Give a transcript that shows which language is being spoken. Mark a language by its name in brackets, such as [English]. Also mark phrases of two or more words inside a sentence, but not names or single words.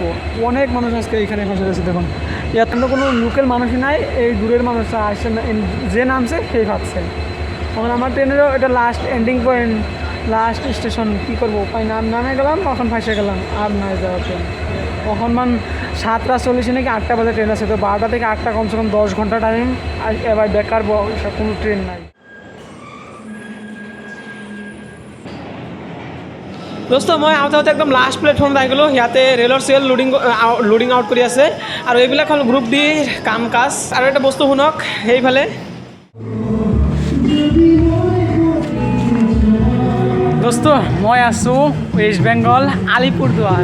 [Bangla] অনেক মানুষ আজকে এইখানে ফসে গেছে, দেখুন এত কোনো লোকাল মানুষই নাই, এই দূরের মানুষরা আসছে না, যে নামছে সেই ভাবছে। তখন আমার ট্রেনেরও এটা [English] last ending point, last station, [Bangla] কী করবো উপায় নামে গেলাম, তখন ফাঁসে গেলাম, আর নাই যাওয়ার ট্রেন। তখন 7টা 40 নাকি 8টা বাজে ট্রেন আছে, তো 12টা থেকে 8টা [Hindi] कम से कम [Bangla] 10 ঘন্টা টাইম, আর এবার বেকার কোনো ট্রেন নাই। [Assamese] দোস্ত মই আহোঁতে একদম [English] last platform [Assamese] আহি গ'লোঁ, ইয়াতে ৰেলৰ চেল [English] loading out [Assamese] কৰি আছে। আৰু এইবিলাক হ'ল গ্ৰুপ ডি কাম কাজ। আৰু এটা বস্তু শুনক, সেইফালে দোস্ত মই আছোঁ ৱেষ্ট বেংগল আলিপুৰদুৱাৰ।